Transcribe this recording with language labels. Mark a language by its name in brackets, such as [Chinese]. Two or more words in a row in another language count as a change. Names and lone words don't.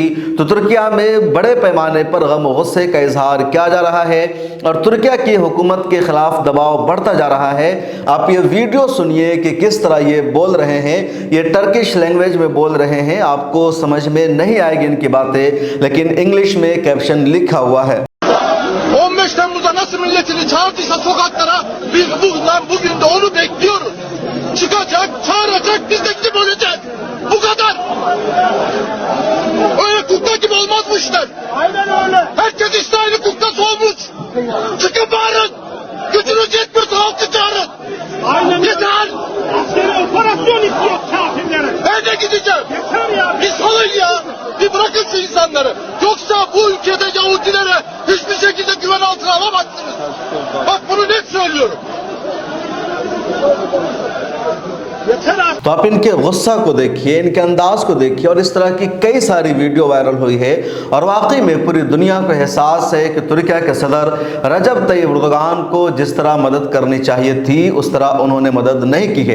[Urdu] تو ترکیہ میں بڑے پیمانے پر غم و غصے کا اظہار کیا جا رہا ہے اور ترکیہ کی حکومت کے خلاف دباؤ بڑھتا جا رہا ہے۔ آپ یہ ویڈیو سنیے کہ کس طرح یہ بول رہے ہیں، یہ [English] Turkish language [Urdu] میں بول رہے ہیں، آپ کو سمجھ میں نہیں آئے گی ان کی باتیں، لیکن انگلش میں کیپشن لکھا ہوا ہے۔ [Turkish] 15 Temmuz'da nasıl milletini çağırdıysa sokaklara, biz bugün de onu bekliyoruz. Çıkacak, çağıracak, biz de gidip öleceğiz. Bu kadar. Öyle kukla gibi olmaz bu işler. Aynen öyle. Herkes İsrail'in kuklası olmuş. Çıkın bağırın. Gücünüz yetmiyorsa halkı çağırın. Aynen öyle. Yeter. Askeri operasyon istiyor kafirlere. Nerede gideceğim? Yeter ya. Bir salın ya. Bir bırakın şu insanları. Yoksa bu ülkede Yahudilere hiçbir şekilde güven altına alamazsınız. Bak bunu net söylüyorum. [Urdu] تو آپ ان کے غصہ کو دیکھیے، ان کے انداز کو دیکھیے، اور اس طرح کی کئی ساری [English] video viral [Urdu] ہوئی ہے، اور واقعی میں پوری دنیا کو احساس ہے کہ ترکیہ کے صدر رجب طیب اردوغان کو جس طرح مدد کرنی چاہیے تھی اس طرح انہوں نے مدد نہیں کی ہے۔